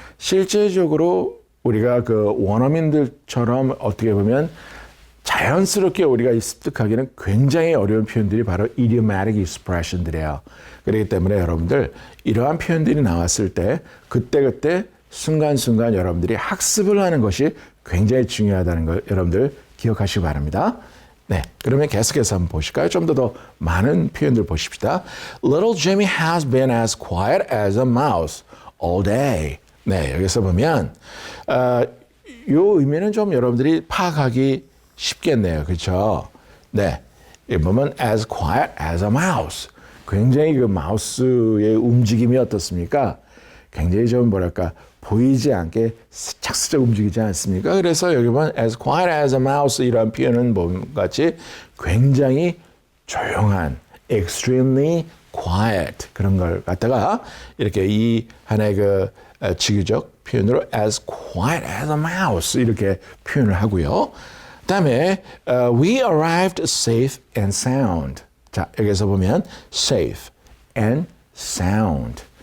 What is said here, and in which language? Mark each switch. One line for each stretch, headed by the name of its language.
Korean: 실제적으로 우리가 그 원어민들처럼 어떻게 보면 자연스럽게 우리가 습득하기는 굉장히 어려운 표현들이 바로 idiomatic expression들이에요. 그렇기 때문에 여러분들 이러한 표현들이 나왔을 때 그때그때 순간순간 여러분들이 학습을 하는 것이 굉장히 중요하다는 걸 여러분들 기억하시기 바랍니다. 네, 그러면 계속해서 한번 보실까요? 좀 더 많은 표현들 보십시다.
English: Little Jimmy has been as quiet as a mouse all day.
Korean: 네, 여기서 보면 요 의미는 좀 여러분들이 파악하기 쉽겠네요. 그렇죠?
English: 네, 여기 보면 as quiet as a mouse.
Korean: 굉장히 그 마우스의 움직임이 어떻습니까? 굉장히 좀 뭐랄까 보이지 않게 착스적 움직이지 않습니까? 그래서 여기 보면 as quiet as a mouse 이런 표현은 뭐같이 굉장히 조용한 extremely quiet 그런 걸 갖다가 이렇게 이 하나의 그 직유적 표현으로 as quiet as a mouse 이렇게 표현을 하고요.
English: 그다음에 we arrived safe and sound.
Korean: 자, 여기서 보면 safe and sound.